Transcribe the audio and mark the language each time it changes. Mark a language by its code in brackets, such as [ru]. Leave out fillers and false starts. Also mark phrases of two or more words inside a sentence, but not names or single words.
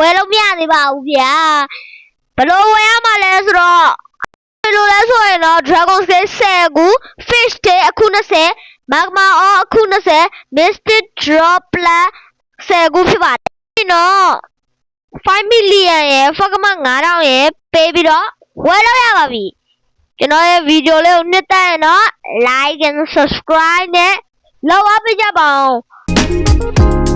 [my] ယ်လို့မရသေးပါဘူးဗျာဘယ်လိုဝယ်ရမှာလဲဆိုတော့လိုလဲဆိုရင်တော့ Dragon Stay 10ခု Fish Stay အခု20 Magma Ore အခု20 Mystic Droplet 10 ခုဖြစ်ပါတယ်ပြီးတော့5 million ရဲ့ Fogma 9000ရဲ့ပေးပြီးတော့ဝယ်လို့ရပါပြီကျွန်တော်ရဲ့ဗီဒီယိုလေးကိုနှစ်သက်ရင်တော့ [en] like and subscribe [my] နဲ့လောက်အားပေးကြပါဦး